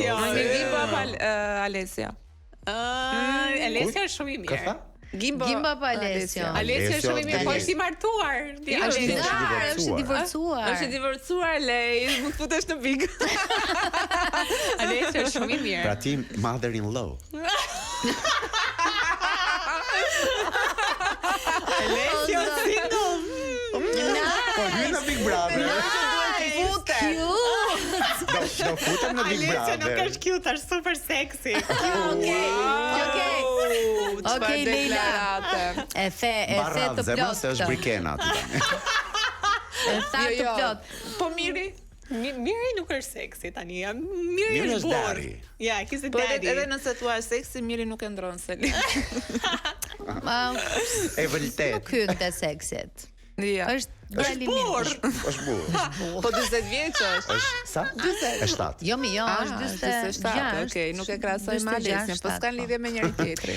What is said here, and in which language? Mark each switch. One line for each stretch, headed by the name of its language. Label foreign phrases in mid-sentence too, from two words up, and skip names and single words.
Albanian: Gimbo apo Alessia? Alessio është shumë i Ka tha? mirë. Gimbo apo Alessio? Alessio është shumë i mirë, po është i martuar. Është divorcuar. Është i divorcuar, lej, mund të futesh në big. Alessio është shumë i mirë. Pra ti
English: mother in law.
Albanian: Alessio single. Po hyn në Big Brother. Do futem në Big Alessio nuk Brother. është cute, është
English: super sexy.
Albanian: Okej, Leila. E the Barra të zemra se është plotë. Brikena aty tani. E tha të plot. Po Miri? Miri nuk është seksi tani. Miri Miri është është burr. daddy.
English: Ja, he's a
Albanian: Po
English: daddy.
Albanian: edhe nëse thua seksi, Miri nuk e ndron se li. E vërtet. Nuk hyn te seksit. Ja. Është djali i mirë. Është burr. Po 40 vjeç është. Është sa? 7. Jo, mi jo, është 47. Okej, nuk e krahasoj me Alesin, po s'kan lidhje me njëri tjetrin.